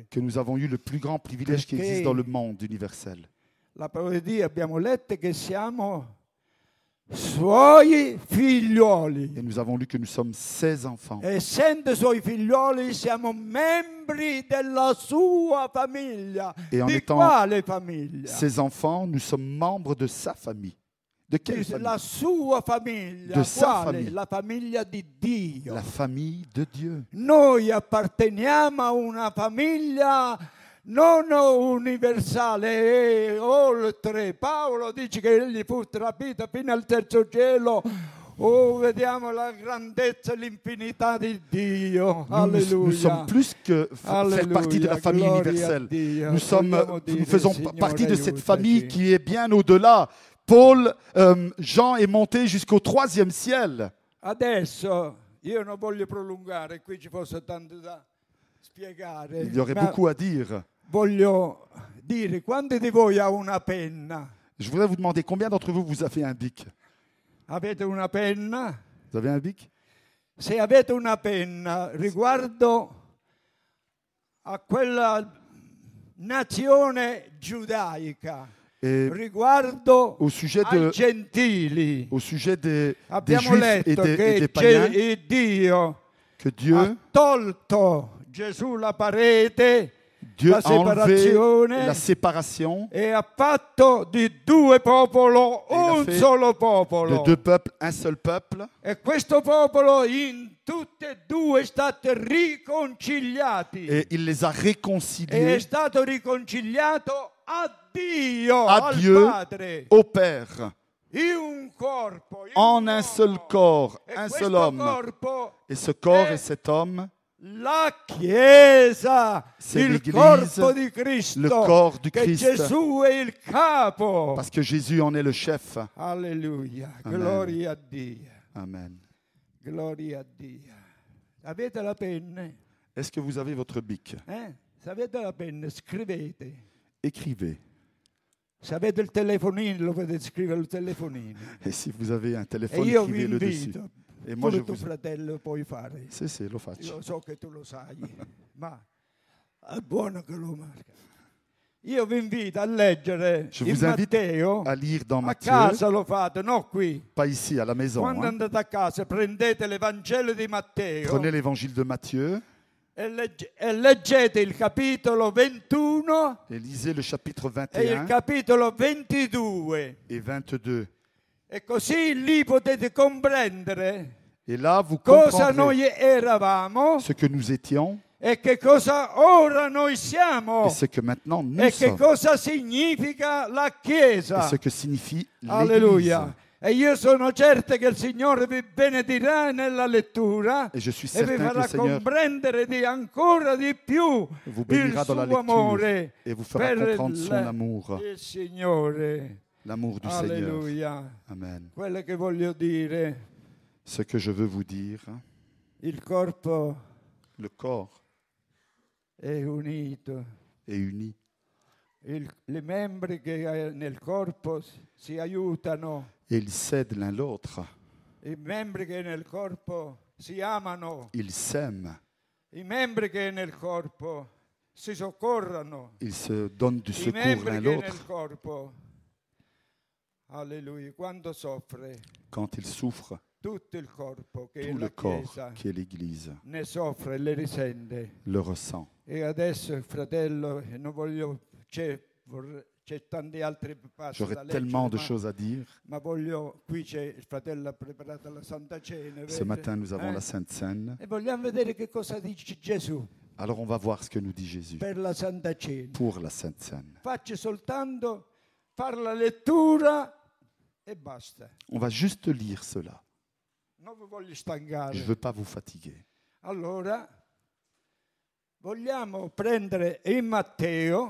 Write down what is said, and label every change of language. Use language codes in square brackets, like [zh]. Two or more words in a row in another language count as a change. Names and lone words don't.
[fr] que nous avons eu le plus grand privilège qui [it] Perché- [fr] existe dans le monde universel. [it] La parola di Dio abbiamo letto che siamo suoi figlioli. [fr] Et nous avons lu que nous sommes 16 enfants. [it] Essendo suoi figlioli siamo membri della sua famiglia. [fr] E en [it] Di [fr] étant [it] quale famiglia? [fr] Ces enfants, nous sommes membres de sa famille. De quelle [it] Dice, [fr] famille? [it] la sua famiglia. [fr] De sa [it] Quale? [fr] famille. [it] La famiglia di Dio. [fr] La famille de Dieu. [it] Noi apparteniamo a una famiglia non universale e oltre. Paolo dice che egli fu trapito fino al terzo cielo. Oh, vediamo la grandezza e l'infinità di Dio. [fr] Nous sommes [it] Alleluia. [fr] plus que faire partie de la famille [it] Gloria a [fr] universelle. [it] Dio. [fr] Nous [it] Vogliamo dire, [fr] faisons [it] Signore, [fr] partie de cette [it] aiutaci. [fr] famille qui est bien au-delà. Paul, Jean est monté jusqu'au 3e ciel. [it] Adesso io non voglio prolungare, qui ci fosse tanto da spiegare. [fr] Il y aurait [it] ma [fr] beaucoup à dire. [it] voglio dire, quanti di voi ha una penna? [fr] Je voudrais vous demander combien d'entre vous, vous avez un bic? [it] Avete una penna? [fr] Vous avez un bic? [it] Se avete una penna riguardo a quella nazione giudaica, [fr] Et [it] riguardo [fr] au sujet, [it] ai gentili, [fr] au sujet des [it] abbiamo [fr] Juifs et [it] letto [fr] des [it] che [fr] païens, [it] Dio [fr] que [it] ha [fr] Dieu [it] tolto Gesù la parete, [fr] Dieu [it] la [fr] a enlevé [it] separazione [fr] la séparation [it] e ha fatto di due popoli [fr] il a [it] un [fr] fait [it] solo [fr] de [it] popolo. [fr] deux peuples, un seul peuple. [it] E questo popolo in tutte e due è stato riconciliati. [fr] Et il les a [it] E è [fr] réconciliés [it] stato riconciliato a Dio, [fr] à [it] al [fr] Dieu, [it] Padre, [fr] au Père, [it] in un corpo, in [fr] en [it] un [fr] un seul [it] uomo. [fr] corps, [it] E [fr] un [it] questo [fr] seul homme. [it] corpo [fr] Et ce corps Eh, et cet homme, [it] la Chiesa, [fr] c'est [it] il [fr] l'Église, [it] corpo di Cristo, [fr] le corps du [it] che [fr] Christ, [it] Gesù è il capo. [fr] parce que Jésus en est le chef. [it] Alleluia, [fr] Amen. [it] gloria a Dio, [fr] Amen. [it] gloria a Dio. Avete la penna? [fr] Est-ce que vous avez votre bic? [it] Se avete la penna, scrivete. [fr] Écrivez. [it] Se avete il telefonino, lo potete scrivere al telefonino. [fr] Et si vous avez un [it] E [fr] téléphone, [it] io vi [fr] écrivez-le dessus. [it] invito, [fr] Et moi, je [it] pure tuo [fr] vous... [it] fratello puoi fare. C'est, lo faccio. Io so che tu lo sai. Ma è buono che lo marca. Io vi invito a leggere [fr] Je [it] in [fr] vous invite [it] Matteo. [fr] à lire dans [it] A [fr] Matthieu, [it] casa lo fate, no qui. [fr] pas ici, à la maison. [it] Quando [fr] hein. [it] andate a casa prendete l'Evangelo di Matteo [fr] Prenez l'évangile de Matthieu [it] e leggete il capitolo 21 [fr] et lisez le chapitre [it] e il [fr] 21 [it] capitolo 22. [fr] et 22. [it] E così lì potete comprendere [fr] Et là, vous [it] cosa [fr] comprendrez [it] noi eravamo [fr] ce que nous étions [it] e che cosa ora noi siamo [fr] et ce que maintenant nous [it] e che [fr] sommes. [it] cosa significa la [fr] Et [it] Chiesa. [fr] ce que signifie l'Église. [it] Alleluia. E io sono certo che il Signore vi benedirà nella lettura [fr] Et je suis [it] e vi [fr] certain que le [it] farà [fr] Seigneur [it] comprendere ancora di più [fr] vous [it] il [fr] bénira dans la [it] suo amore [fr] lecture et vous fera [it] per [fr] comprendre son amour, [it] il Signore. [fr] l'amour du Seigneur. [it] Alleluia. [fr] Amen. [it] Quello che voglio dire, [fr] Ce que je veux vous dire, [it] il corpo [fr] le corps [it] è unito. [fr] est uni. [it] I membri che nel corpo si aiutano, [fr] Et ils s'aident l'un l'autre. [it] i membri che nel corpo si amano, [fr] Ils s'aiment. [it] i membri che nel corpo si soccorrono, [fr] Ils se donnent du [it] i [fr] secours [it] membri [fr] l'un [it] che [fr] l'autre. [it] nel corpo, alleluia, quando soffre [fr] Quand ils souffrent, [it] tutto il corpo che è [fr] tout [it] la [fr] le corps, [it] Chiesa [fr] qui est l'Église, [it] ne soffre e le risente. [fr] le ressent. [it] E adesso il fratello, non voglio, c'è tanti altri passi da [fr] J'aurais [it] leggere, [fr] tellement de choses à dire. [it] ma voglio, qui c'è il fratello ha preparato la Santa Cena, [fr] Ce [it] vede? [fr] matin, nous avons la Sainte Seine. [it] E vogliamo vedere che cosa dice Gesù [fr] Alors, on va voir ce que nous dit Jésus [it] per la Santa Cena. [fr] pour la Sainte Seine. [it] Faccio soltanto fare la lettura e basta. [fr] On va juste lire cela. [it] Non vi voglio [fr] Je ne [it] stancare. [fr] veux pas vous fatiguer. [it] Allora, vogliamo prendere in Matteo,